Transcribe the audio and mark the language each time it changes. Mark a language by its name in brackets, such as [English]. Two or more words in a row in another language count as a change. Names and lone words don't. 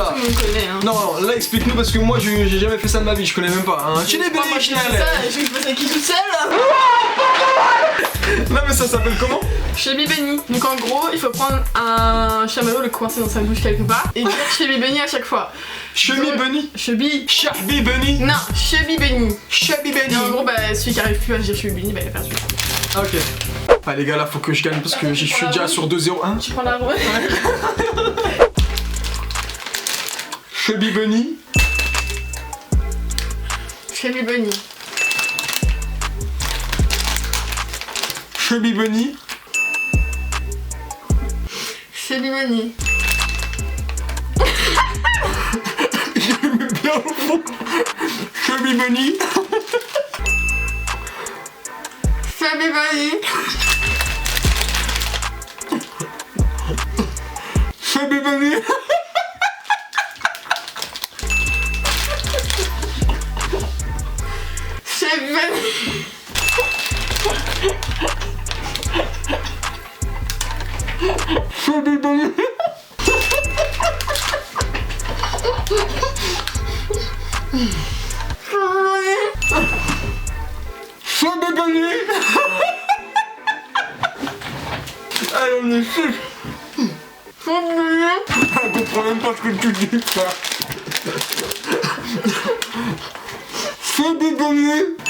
[French] Tout le monde connaît, hein. Non, là explique-nous parce que moi j'ai jamais fait ça de ma vie, je connais même pas. Hein. Moi, moi, je fais ça, je faisais qui tout seul. Non mais ça s'appelle comment? Chubby Bunny. Donc en gros, il faut prendre un chamallow, le coincer dans sa bouche quelque part et dire Chubby Bunny à chaque fois. Chubby Bunny. Chubby. Chubby Bunny. Non, Chubby Bunny. Chubby Bunny. Et en gros, bah celui qui arrive plus à dire Chubby Bunny, bah il va faire celui-là. Ah, ok. Ah les gars là faut que je gagne parce que je suis déjà sur 2-0-1. Tu prends la roue. Chubby Bunny. Chubby Bunny. Chubby Bunny. Chubby Bunny. J'aime bien au fond. Chubby Bunny. Chubby Bunny. Chubby Bunny. Chubby Bunny. Chubby Bunny. Chubby Bunny. Allez on est fou. Je comprends même pas ce que tu dis ça. Chubby Bunny.